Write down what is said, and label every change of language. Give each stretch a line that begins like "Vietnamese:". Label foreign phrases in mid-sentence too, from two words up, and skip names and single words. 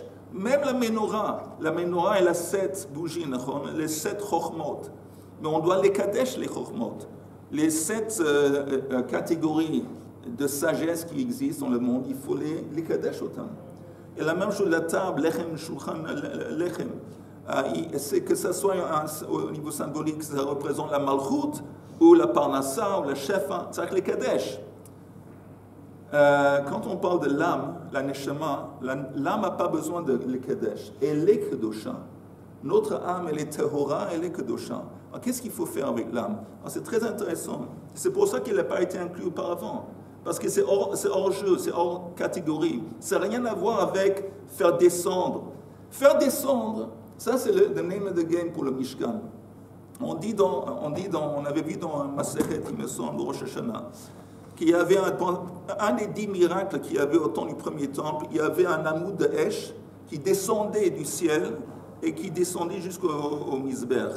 French: Même la menorah, elle a 7 bougies, les 7 chokhmot. Mais on doit les kadesh, les chokhmot. Les 7 catégories de sagesse qui existent dans le monde, il faut les kadesh autant. Et la même chose, la table,
Hebrew: לחם, שולחן, לחם,
French: c'est que ça soit au niveau symbolique, ça représente la malchut, ou la parnassa, ou la shefa, c'est-à-dire les kadesh. Quand on parle de l'âme, la neshama, l'âme n'a pas besoin de les kadesh. Elle est kedosha. Notre âme, elle est tehora, elle est kedosha. Alors qu'est-ce qu'il faut faire avec l'âme? C'est très intéressant. C'est pour ça qu'il n'a pas été inclus auparavant. Parce que c'est hors jeu, c'est hors catégorie. Ça n'a rien à voir avec faire descendre. Faire descendre, ça c'est le
English: name of the game
French: pour le Mishkan. On avait vu dans Masechet, il me semble, Rosh Hashanah, qu'il y avait un des 10 miracles qu'il y avait au temps du premier temple, il y avait un amoud de Esh qui descendait du ciel et qui descendait jusqu'au Mizbeach.